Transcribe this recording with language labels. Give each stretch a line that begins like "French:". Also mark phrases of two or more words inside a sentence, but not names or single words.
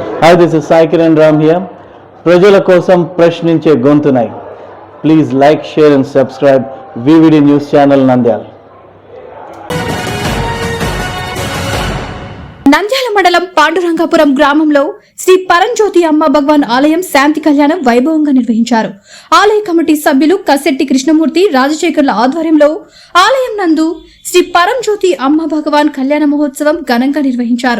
English: Hi, this is Sai Kiran Ram here.
Telugu: ప్రజల కోసం ప్రశ్నించే గొంతునై.
English: Please like, share and subscribe VVD News Channel Nandyal.
Telugu: నంద్యాల మండలం పాండురంగాపురం గ్రామంలో శ్రీ పరంజ్యోతి అమ్మ భగవాన్ ఆలయం శాంతి కళ్యాణం వైభవంగా నిర్వహించారు. ఆలయ కమిటీ సభ్యులు కసెట్టి కృష్ణమూర్తి, రాజశేఖర్ల ఆధ్వర్యంలో ఆలయం నందు శ్రీ పరంజ్యోతి అమ్మ భగవాన్ కళ్యాణ మహోత్సవం ఘనంగా నిర్వహించారు.